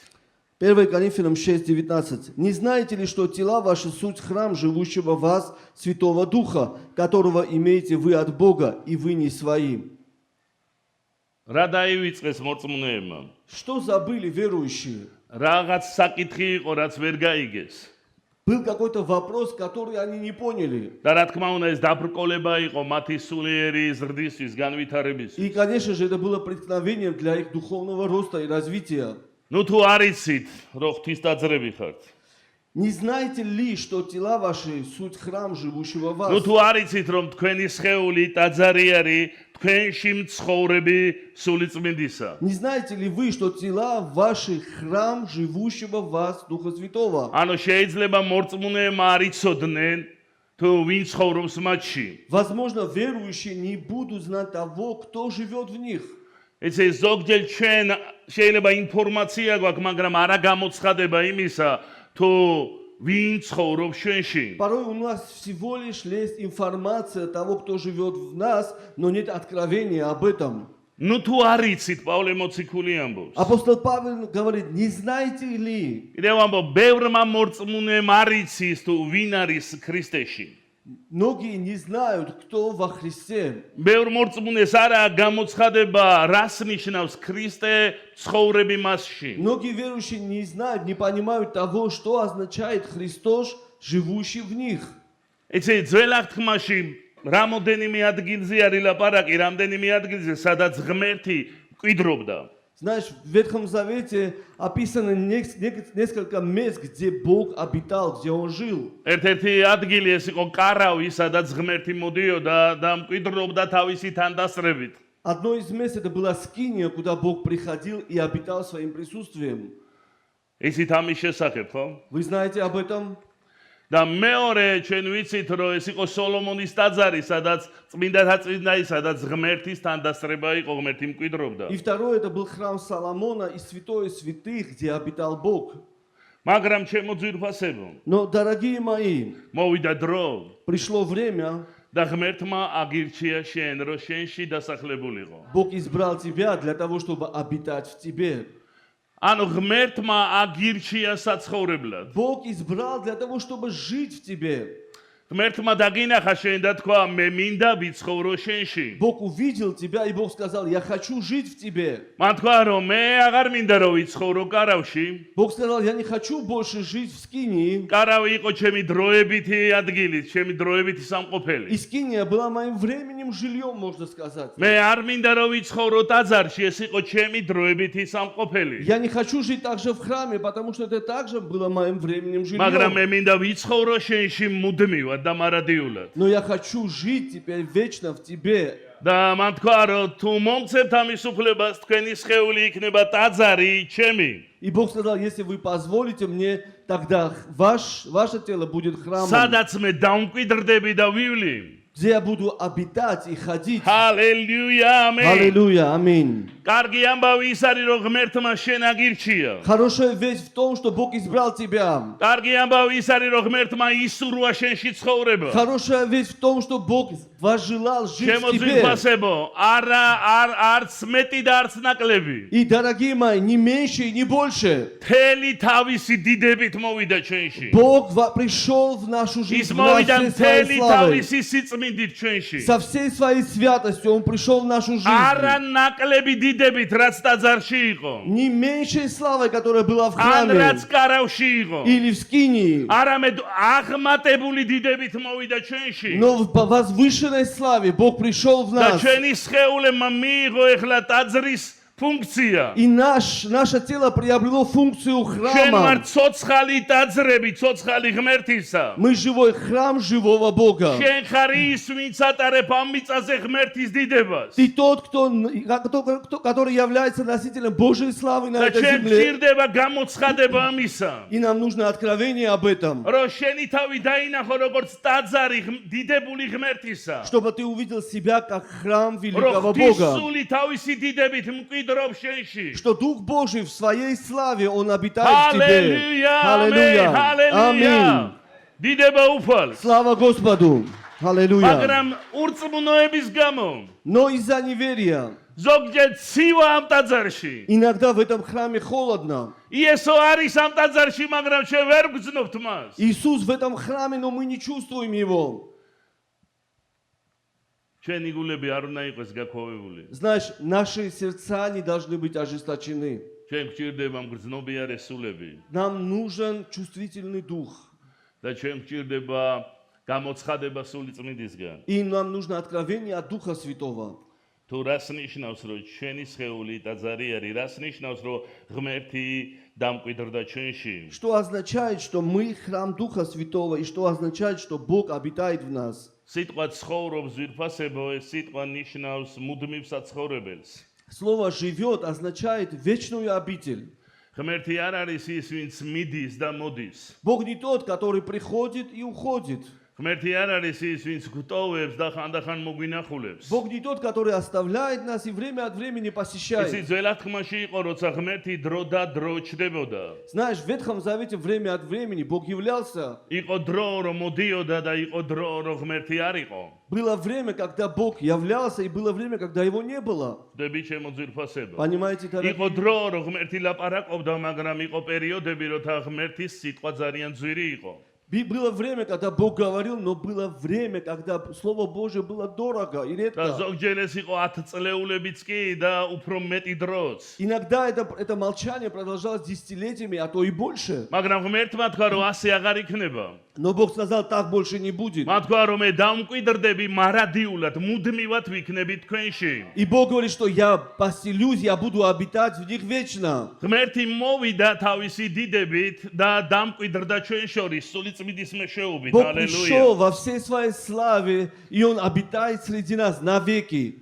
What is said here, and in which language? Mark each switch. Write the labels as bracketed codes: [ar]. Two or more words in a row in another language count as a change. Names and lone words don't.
[ru] 1 Коринфянам 6:19. Не знаете ли, что тела ваши суть храм живущего в вас Святого Духа, которого имеете вы от Бога, и вы не свои? [ka] რა დაივიწყეს მორწმუნეებმა? [ru] Что забыли верующие? [ka] რაღაც საკითხი იყო, რაც ვერ გაიგეს. [ru] Был какой-то вопрос, который они не поняли. [ka] და რა თქმა უნდა, ეს დაბრკოლება იყო მათი სულიერი ზრდისთვის, განვითარებისთვის. [ru] И, конечно же, это было преткновением для их духовного роста и развития. [ka] ნუ თუ არიცით, რომ ღვთის ტაძრები ხართ. [ru] Не знаете ли, что тела ваши суть храм живущего в [ka] ნუ [ru] вас? [ka] თუ არიცით, რომ თქვენი სხეული ტაძარი არის თქვენში მცხოვრები სულიწმინდისა. [ru] Не знаете ли вы, что тела ваши храм живущего в вас Духа Святого? [ka] ანუ შეიძლება მორწმუნეებმა არ იცოდნენ თუ ვინ ცხოვრობს მათში. [ru] Возможно, верующие не будут знать того, кто живет в них. [ka] იცი, ზოგჯერ ჩვენ შეიძლება ინფორმაცია გვაქვს, მაგრამ არა გამოცხადება იმისა, თუ ვინ ცხოვრობს ჩვენში. [ru] Порой у нас всего лишь есть информация того, кто живет в нас, но нет откровения об этом. [ka] ნუ თუ არიცით, პავლე მოციქული ამბობს. [ru] Апостол Павел говорит, не знаете ли? [ka] კიდევ ამბობ, ბევრმა მორწმუნეებმა არ იცის თუ ვინ არის ქრისტეში. [ru] Многие не знают, кто во Христе. [ka] ბევრ მორწმუნეს არა გამოცხადება, რას ნიშნავს ქრისტე ცხოვრები მასში. [ru] Многие верующие не знают, не понимают того, что означает Христос, живущий в них. [ka] იცი, ძველ აღთქმაში რამოდენიმე ადგილზე არის ლაპარაკი, რამდენიმე ადგილზე, სადაც ღმერთი მკვიდრობდა. [ru] Знаешь, в Ветхом Завете описано несколько мест, где Бог обитал, где Он жил. [ka] ერთ-ერთი ადგილი ეს იყო კარავი, სადაც ღმერთი მოდიოდა და მკვიდრობდა თავისი თანდასწრებით. [ru] Одно из мест это была скиния, куда Бог приходил и обитал своим присутствием. [ka] ისიც ამის შესახებ, ხო? [ru] Вы знаете об этом? [ka] და მეორე ჩვენ ვიცით რომ ეს იყო სოლომონის ტაძარი, სადაც წმინდათა წმინდანი, სადაც ღმერთის თანდასწრება იყო, ღმერთი მკვიდრობდა. [ru] И второе это был храм Соломона и святое святых, где обитал Бог. [ka] მაგრამ ჩემო ძვირფასებო, [ru] Но, дорогие мои, [ka] მოვიდა დრო [ru] пришло время, [ka] და ღმერთმა აგირჩია შენ, რომ შენში დასახლებულიყო. [ru] Бог избрал тебя для того, чтобы обитать в тебе. [ka] ანუ ღმერთმა აგირჩია საცხოვრებლად. [ru] Бог избрал для того, чтобы жить в тебе. [ka] ღმერთმა დაგინახა შენ და თქვა მე მინდა ვიცხოვრო შენში. [ru] Бог увидел тебя, и Бог сказал, я хочу жить в тебе. [ka] მან თქვა რომ მე აღარ მინდა რომ ვიცხოვრო კარავში. [ru] Бог сказал, я не хочу больше жить в скинии. [ka] კარავი იყო ჩემი დროებითი ადგილი, ჩემი დროებითი სამყოფელი. [ru] И скиния была моим временем жильем, можно сказать. [ka] მე არ მინდა რომ ვიცხოვრო ტაძარში, ეს იყო ჩემი დროებითი სამყოფელი. [ru] Я не хочу жить также в храме, потому что это также было моим временем [ka] მაგრამ მე [ru] жильем. [ka] მინდა ვიცხოვრო შენში მუდმივად და მარადიულად. [ru] Но я хочу жить теперь вечно в тебе. [ka] და მან თქვა რომ თუ მომცემთ ამის უფლებას, თქვენი სხეული იქნება ტაძარი ჩემი. [ru] И Бог сказал, если вы позволите мне, тогда ваше тело будет храмом, [ka] სადაც მე დამკვიდრდები და ვივლი. [ru] где я буду обитать и ходить. [ka] ჰალელუია, ამენ. [ru] Аллилуйя, аминь. [ka] კარგი ამბავი ის არის რომ ღმერთმა შენ აგირჩია. [ru] Хорошая весть в том, что Бог избрал тебя. [ka] კარგი ამბავი ის არის რომ ღმერთმა ისურვა შენში ცხოვრება. [ru] Хорошая весть в том, что Бог возжелал жить в тебе. [ka] შემოძვირფასებო, არც მეტი და არც ნაკლები. [ru] И, дорогие мои, не меньше и не больше. [ka] თელი თავისი დიდებით მოვიდა ჩვენში. [ru] Бог пришел в нашу [ka] ის [ru] жизнь [ka] მოვიდა [ru] всей своей [ka] თელი [ru] славой. [ka] თავისი სიწმინდით ჩვენში. [ru] Со всей своей святостью Он пришел в нашу [ka] არა [ru] жизнь. [ka] ნაკლები დიდებით, რაც ტაძარში იყო. [ru] Не меньшей славой, которая была в [ka] ან [ru] храме [ka] რაც კარავში იყო. [ru] или в скинии, [ka] არამედ აღმატებული დიდებით მოვიდა ჩვენში. [ru] но в возвышенной славе Бог пришел в [ka] და [ru] нас. [ka] ჩვენი სხეულებმა მიიღო ეხლა ტაძრის функция. [ru] И наше тело приобрело функцию [ka] ჩვენ ვართ [ru] храма. [ka] ცოცხალი таძრები, ცოცხალი ღმერთისა. [ru] Мы живой храм живого Бога. [ka] შენ ხარი ის, ვინც ატარებ ამ მიწაზე ღმერთის დიდებას. [ru] Ты тот, который является носителем Божьей славы на [ka] და [ru] этой [ka] ჩვენ [ru] земле. [ka] გჭირდება გამოცხადება ამისა. [ru] И нам нужно откровение об этом. [ka] რომ შენი თავი დაინახო როგორც ტაძარი დიდებული ღმერთისა. [ru] Чтобы ты увидел себя как храм [ka] რომ [ru] великого Бога. [ka] ღვთისული თავისი დიდებით მკვიდრობ შენში. [ru] Что Дух Божий в своей славе, Он обитает в тебе. [ka] ჰალელუია, [ru] Аллилуйя. [ka] ჰალელუია. [ru] Аминь. [ka] დიდება უფალს. [ru] Слава Господу. Аллилуйя. [ka] მაგრამ ურწმუნოების გამო [ru] Но из-за неверия [ka] ზოგჯერ ცივა ამ ტაძარში. [ru] иногда в этом храме холодно. [ka] იესო არის ამ ტაძარში, მაგრამ ჩვენ ვერ გძნობთ მას. [ru] Иисус в этом храме, но мы не чувствуем Его. [ka] ჩვენი გულები არ უნდა იყოს გაქვავებული. [ru] Знаешь, наши сердца не должны быть ожесточены. [ka] ჩვენ გვჭირდება მგრძნობიარე სულები [ru] Нам нужен чувствительный дух. [ka] და ჩვენ გვჭირდება გამოცხადება სული წმინდისგან. [ru] И нам нужно откровение от Духа Святого. [ka] თუ რას ნიშნავს, რომ ჩვენი სხეული ტაძარი არის, რას ნიშნავს, რომ ღმერთი დამკვიდრდა ჩვენში. [ru] Что означает, что мы храм Духа Святого, и что означает, что Бог обитает в нас. [ka] სიტყვა ცხოვრობს ზვირფასებო, ეს სიტყვა ნიშნავს მუდმივ საცხოვრებელს. [ru] Слово «живет» означает вечную обитель. [ka] ღმერთი არ არის ის, ვინც მიდის და მოდის. [ru] Бог не тот, который приходит и уходит. [ka] ღმერთი არ არის ის, ვინც გვტოვებს და ხანდახან მოგვინახულებს. [ru] Бог не тот, который оставляет нас и время от времени [ka] ისი [ru] посещает. [ka] ძველად ხმაში იყო, როცა ღმერთი დრო და დრო ჩდებოდა. [ru] Знаешь, в Ветхом Завете время от времени Бог являлся. [ka] იყო დრო, რომ მოდიოდა და იყო დრო, რომ ღმერთი არ იყო. [ru] Было время, когда Бог являлся, и было время, когда Его не было. [ka] ხდები ჩემო ძვირფასება. [ru] Понимаете, [ka] იყო [ru] дорогие? [ka] დრო, რომ ღმერთი ლაპარაკობდა, მაგრამ იყო პერიოდები, როცა ღმერთის სიტყვა ძალიან ძვირი იყო. [ru] Было время, когда Бог говорил, но было время, когда Слово Божье было дорого и [ka] და [ru] редко. [ka] ზოგჯერ ეს იყო 10 წლეულებიც კი და უფრო მეტი დროც. [ru] Иногда это молчание продолжалось десятилетиями, а то и больше. [ka] მაგრამ ღმერთმა თქვა, რომ ასე აღარ იქნება. [ru] Но Бог сказал, так больше не будет. [ka] მათ თქვა, რომ მე დამკვიდრდები მარადიულად, მუდმივად ვიქნები თქვენში. [ru] И Бог говорит, что я поселюсь, я буду обитать в них вечно. [ka] ღმერთი მოვიდა თავისი დიდებით და დამკვიდრდა ჩვენ შორის სული წმინდის მეშვეობით. [ru] Бог [ka] ალელუია. [ru] пришел во всей своей славе, и Он обитает среди нас навеки.